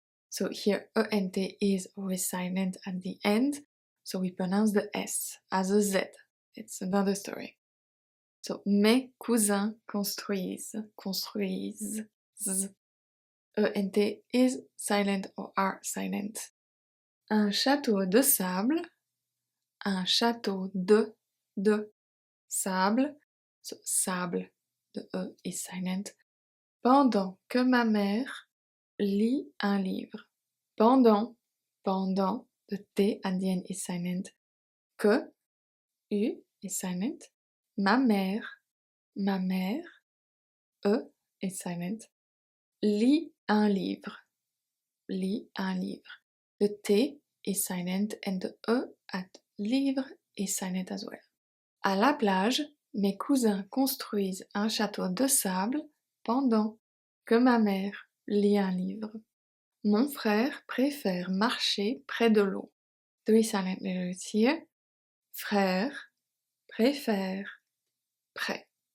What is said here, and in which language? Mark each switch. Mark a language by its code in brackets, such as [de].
[en] So here ENT is always silent at the end, so we pronounce the S as a Z. It's another story. So [fr] mes cousins construisent, construisent. [en] ENT is silent or are silent. [fr] Un château de sable, un château de sable, so sable, [en] the E is silent, [fr] pendant que ma mère lit un livre. [en] Pendant, the T at the end is silent. Que, U is silent. [fr] Ma mère, [en] E is silent. [fr] Lit un livre. Lit un livre. [en] The T is silent and the E at livre is silent as well. [fr] À la plage, mes cousins construisent un château de sable pendant que ma mère lit un livre. Mon frère préfère marcher près de l'eau. [en] 3 silent letters here. [fr] Frère, préfère, près.